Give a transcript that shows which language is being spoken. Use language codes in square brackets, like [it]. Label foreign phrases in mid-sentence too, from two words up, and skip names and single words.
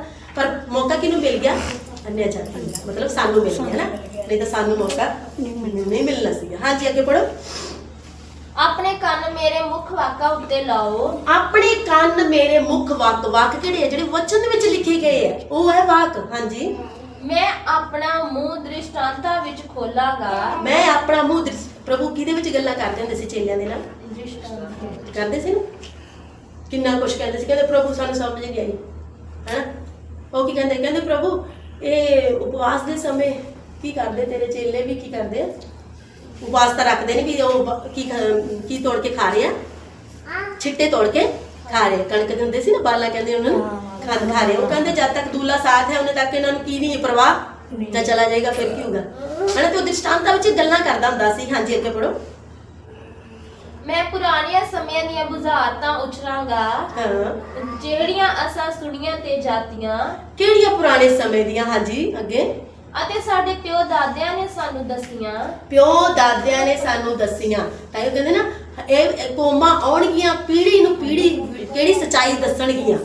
[pa] ਪਰ ਮੌਕਾ ਕਿਨੂੰ ਮਿਲ ਗਿਆ? ਅਨਯ ਜਾਤੀ, ਮਤਲਬ ਸਾਨੂੰ ਮਿਲ ਗਿਆ ਨਾ, ਨਹੀਂ ਤੋ ਸਾਨੂੰ ਮੌਕਾ ਨਹੀਂ ਮਿਲਣਾ ਸੀ। ਹਾਂ ਜੀ ਅੱਗੇ ਪੜ੍ਹੋ। ਆਪਣੇ ਕੰਨ ਮੇਰੇ ਮੁਖ ਵਾਕਾ ਉੱਤੇ ਲਾਓ। ਆਪਣੇ ਕੰਨ ਮੇਰੇ ਮੁਖ ਵਾਕ। ਵਾਕ ਕਿਹੜੇ ਹੈ? ਜਿਹੜੇ ਵਚਨ ਦੇ ਵਿਚ ਲਿਖੇ ਗਏ ਹੈ ਉਹ ਹੈ ਵਾਕ। ਹਾਂ ਜੀ। ਮੈਂ ਆਪਣਾ ਮੂੰਹ ਦ੍ਰਿਸ਼ਟਾਂਤਾਂ ਵਿਚ ਖੋਲ੍ਹਾਂਗਾ। ਮੈਂ ਆਪਣਾ ਮੂੰਹ ਪ੍ਰਭੂ ਕਿਹਦੇ ਵਿਚ ਗੱਲਾਂ ਕਰਦੇ ਹੁੰਦੇ ਸੀ ਚੇਲਿਆਂ ਦੇ ਨਾਲ? ਦ੍ਰਿਸ਼ਟਾਂਤ ਕਰਦੇ ਸੀ ਨਾ, ਕਿੰਨਾ ਕੁਝ ਕਹਿੰਦੇ ਸੀ। ਕਹਿੰਦੇ ਪ੍ਰਭੂ ਸਾਨੂੰ ਸਮਝ ਨਹੀਂ ਆਈ ਹੈ। ਉਹ ਕੀ ਕਹਿੰਦੇ? ਕਹਿੰਦੇ ਪ੍ਰਭੂ ਇਹ ਉਪਵਾਸ ਦੇ ਸਮੇਂ ਕੀ ਕਰਦੇ ਤੇਰੇ ਚੇਲੇ ਵੀ? ਕੀ ਕਰਦੇ? ਉਪਵਾਸ ਤਾਂ ਰੱਖਦੇ ਨੇ ਵੀ ਉਹ ਕੀ ਤੋੜ ਕੇ ਖਾ ਰਹੇ ਆ? ਛਿੱਟੇ ਤੋੜ ਕੇ ਖਾ ਰਹੇ। ਕਣਕ ਦੇ ਹੁੰਦੇ ਸੀ ਨਾ, ਬਾਲਾ ਕਹਿੰਦੇ ਉਹਨਾਂ ਨੂੰ, ਖਾ ਰਹੇ। ਉਹ ਕਹਿੰਦੇ ਜਦ ਤੱਕ ਦੂਲਾ ਸਾਥ ਹੈ ਉਹਨੇ ਤੱਕ ਇਹਨਾਂ ਨੂੰ ਕੀ ਨਹੀਂ ਪਰਵਾਹ, ਤਾਂ ਚਲਾ ਜਾਏਗਾ ਫਿਰ ਕੀ ਹੋਊਗਾ, ਹਨਾ। ਤੇ ਉਹ ਦ੍ਰਿਸ਼ਟਾਂਤਾਂ ਵਿੱਚ ਗੱਲਾਂ ਕਰਦਾ ਹੁੰਦਾ ਸੀ। ਹਾਂਜੀ ਅੱਗੇ ਪੜੋ। ਮੈਂ ਪੁਰਾਣੀਆਂ ਸਮੇਂ ਦੀਆਂ ਬੁਝਾਰਤਾਂ ਉਛਰਾਂਗਾ। ਹਾਂ, ਜਿਹੜੀਆਂ ਅਸਾਂ ਸੁਣੀਆਂ ਤੇ ਜਾਤੀਆਂ। ਕਿਹੜੀਆਂ ਪੁਰਾਣੇ ਸਮੇਂ ਦੀਆਂ? ਹਾਂਜੀ ਅੱਗੇ। ਅਤੇ ਸਾਡੇ ਪਿਓ ਦਾਦਿਆਂ ਨੇ ਸਾਨੂੰ ਦਸੀਆਂ। ਪਿਓ ਦਾਦਿਆਂ ਨੇ ਸਾਨੂੰ ਦਸੀਆਂ। ਤਾਂ ਇਹ ਕਹਿੰਦੇ ਨਾ ਇਹ ਕੌਮਾਂ ਆਉਣਗੀਆਂ, ਪੀੜ੍ਹੀ ਨੂੰ ਪੀੜ੍ਹੀ ਕਿਹੜੀ ਸੱਚਾਈ ਦੱਸਣਗੀਆਂ।